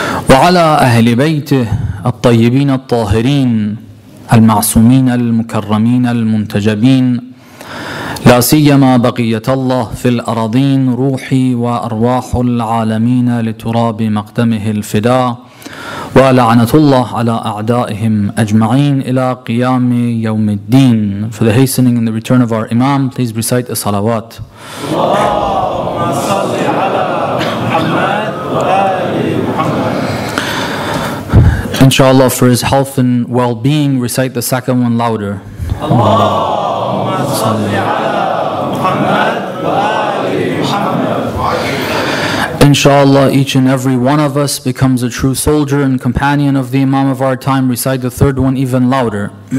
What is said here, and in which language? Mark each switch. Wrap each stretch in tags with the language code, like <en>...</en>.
<ar>وعلى أهل بيته الطيبين الطاهرين المعصومين المكرمين المنتجبين، لا سيما بقية الله في الأراضين، روحي وأرواح العالمين لتراب مقدمه الفداء، ولعنة الله على أعدائهم أجمعين إلى قيام يوم الدين.</ar> <en>For the hastening and the return of our Imam, please recite a salawat.</en> <ar>اللهم صل على محمد وآل محمد.</ar> <en>Inshallah, for his health and well-being, recite the second one louder.</en> <ar>اللهم صل على محمد وآل محمد.</ar> <en>Inshallah, each and every one of us becomes a true soldier and companion of the Imam of our time. Recite the third one even louder.</en>